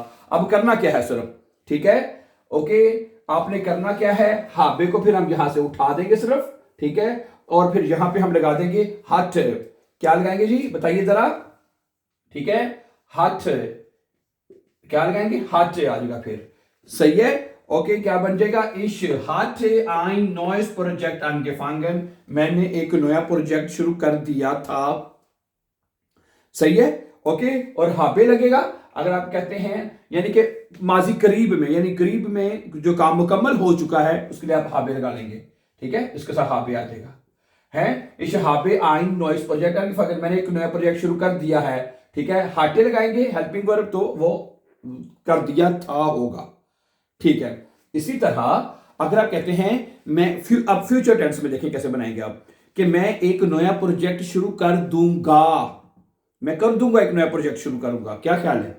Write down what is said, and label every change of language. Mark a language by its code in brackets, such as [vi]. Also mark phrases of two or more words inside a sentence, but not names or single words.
[hi] अब करना क्या है सिर्फ, ठीक है। ओके, आपने करना क्या है, हाबे को फिर हम यहां से उठा देंगे सिर्फ। ठीक है। और फिर यहां पे हम लगा देंगे हट। क्या लगाएंगे जी, बताइए जरा। ठीक है, hatte, क्या लगाएंगे, hatte आ जाएगा फिर, सही है। ओके, क्या बन जाएगा, [de] ich hatte ein neues Projekt angefangen, [hi] मैंने एक नया प्रोजेक्ट शुरू कर दिया था, सही है। ओके, और habe लगेगा अगर आप कहते हैं यानी कि माजी करीब में, यानी करीब में जो काम मुकम्मल हो चुका है उसके लिए आप habe लगा लेंगे, ठीक है, इसके साथ habe आ जाएगा। [de] है ich habe ein neues Projekt angefangen, [hi] मैंने एक नया प्रोजेक्ट शुरू कर दिया है, ठीक है। hatte लगाएंगे [en] helping verb, [hi] तो वो कर दिया था होगा, ठीक है। इसी तरह अगर आप कहते हैं मैं अब [en] future tense [hi] में देखें कैसे बनाएंगे आप, कि मैं एक नया प्रोजेक्ट शुरू कर दूंगा, मैं कर दूंगा, एक नया प्रोजेक्ट शुरू करूंगा, क्या ख्याल है?